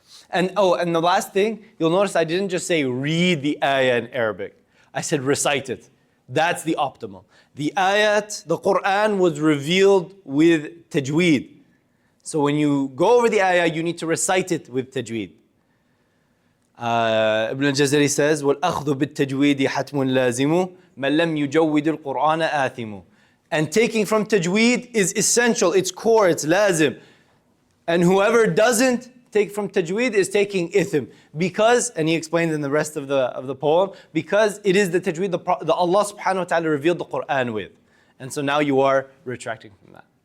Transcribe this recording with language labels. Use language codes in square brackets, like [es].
[en] And the last thing, you'll notice I didn't just say read the ayah in Arabic. I said recite it. That's the optimal. The ayat, the Quran was revealed with tajweed. So when you go over the ayah, you need to recite it with tajweed. Ibn al-Jazari says, [ar] وَالْأَخْذُ بِالتَّجْوِيدِ حَتْمٌ لَازِمُ مَنْ لَمْ يُجَوِّدِ الْقُرْآنَ آثِمُ. [en] And taking from tajweed is essential, it's core, it's lazim. And whoever doesn't take from tajweed is taking ithm. Because, and he explained in the rest of the poem, because it is the tajweed the Allah subhanahu wa ta'ala revealed the Quran with. And so now you are retracting from that.